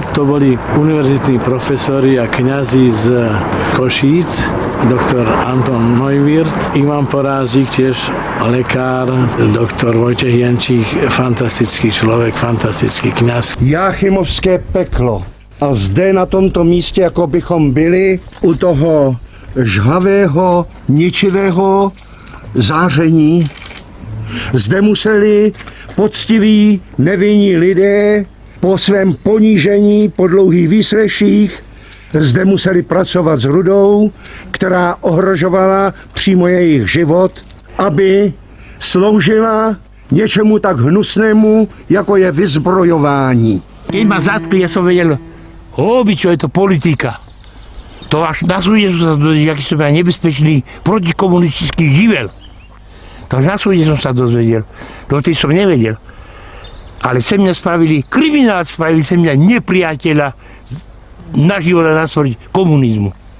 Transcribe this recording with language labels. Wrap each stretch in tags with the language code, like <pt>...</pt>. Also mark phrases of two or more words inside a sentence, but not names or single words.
<sk>To boli univerzitní profesori a kňazi z Košíc, doktor Anton Neuwirth, Ivan Porázik, tiež lekár, doktor Vojtech Jančík, fantastický človek, fantastický kňaz.</sk> <cs>Jáchymovské peklo. A zde na tomto místě, jako bychom byli u toho žhavého, ničivého záření, zde museli poctiví, nevinní lidé po svém ponížení, po dlouhých výsleších, zde museli pracovat s rudou, která ohrožovala přímo jejich život, aby sloužila něčemu tak hnusnému, jako je vyzbrojování.</cs> <sk>Keď ma zatkli, ja som vedel, čo je to politika. To až na súde som sa dozvedel, aký som ja nebezpečný protikomunistický živel. To až na súde som sa dozvedel. Dovtedy som nevedel. Ale sem mňa spravili kriminál, spravili sem mňa nepriateľa na život a na smrť komunizmu.</sk>